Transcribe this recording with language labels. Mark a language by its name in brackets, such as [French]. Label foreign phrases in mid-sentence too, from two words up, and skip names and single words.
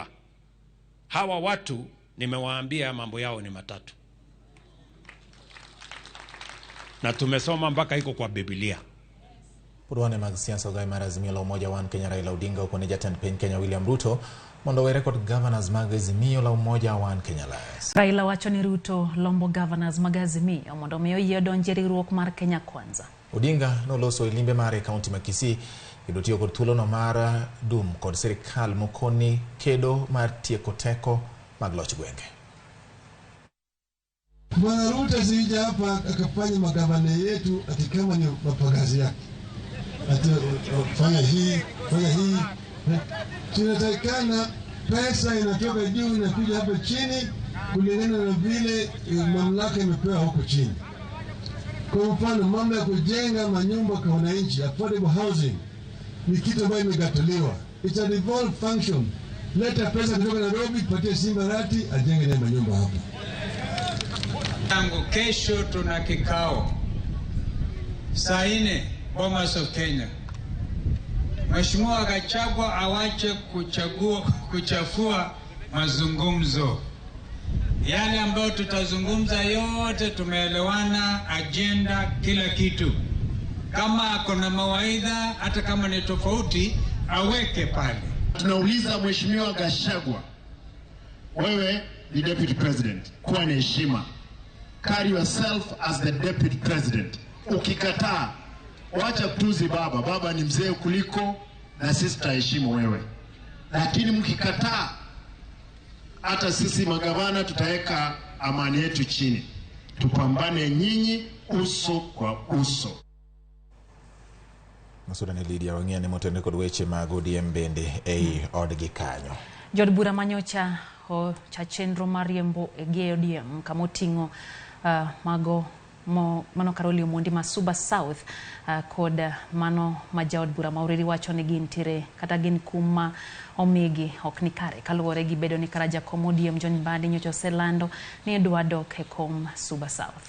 [Swahili] Hawa watu nimewaambia mambo yao ni matatu, na tumesoma mpaka iko kwa Biblia. [Luo (Kenya and Tanzania)] Purwane mag siasa ogai mar Azimio la Umoja One Kenya Raila Odinga okone jatend piny Kenya William Ruto mondo were kod governors mag Azimio la Umoja One Kenya Alliance. Raila wacho ni Ruto lombo governors mag Azimio mondo miyo yie donje riwruok mar Kenya Kwanza. Odinga noloso e limbe mare kaunti ma Kisii kendo tiyo kod thuolo no mar dum kod sirikal mokoni kedo mar tieko teko mag loch gwenge. [Swahili] Bwana Ruto sija hapa akafanya magavana yetu ati kama ni mapagazi yake. Ati fanya hii. Tunatakana pesa inatoka juu inakuja hapa chini kulingana na vile mamlaka imepewa huko chini. Kwa mfano mambo ya kujenga manyumba kwa wananchi, [English] affordable housing, [Swahili] ni kitu ambayo imegatuliwa. [English] It's a devolved function. [Swahili] Leta pesa kutoka Nairobi, patie Simbarati, ajenge na manyumba hapa. Tangu kesho tuna kikao saa 4 Bomas of Kenya. Mheshimiwa Gachagua awache kuchafua mazungumzo. Yale ambayo tutazungumza yote tumeelewana, agenda, kila kitu. Kama akona mawaidha, hata kama ni tofauti, aweke pale. Tunauliza Mheshimiwa Gachagua, wewe ni [English] deputy president, [Swahili] kuwa na heshima. [English] Carry yourself as the deputy president. [Swahili] Ukikataa, wacha kutuzi baba. Baba ni mzee kuliko na sisi tutaheshimu wewe. Lakini mkikataa, hata sisi magavana tutaweka amani yetu chini. Tupambane nyinyi uso kwa uso. [Luo (Kenya and Tanzania)] Masuda ni Lydia Wangia ni motende kod weche mag ODM bende ei odgi kanyo. Jod bura manyocha cha chenro mariembo e ODM kamotingo mago mano Karoli Omondi ma Suba South kod mano majaod bura mauriri wacho ni gintiere kata gin kuma omigi ok nikare kaluwore gi bedo ni karaja ODM John Mbadi nyocha oselando ni dwa dok e kom Suba South.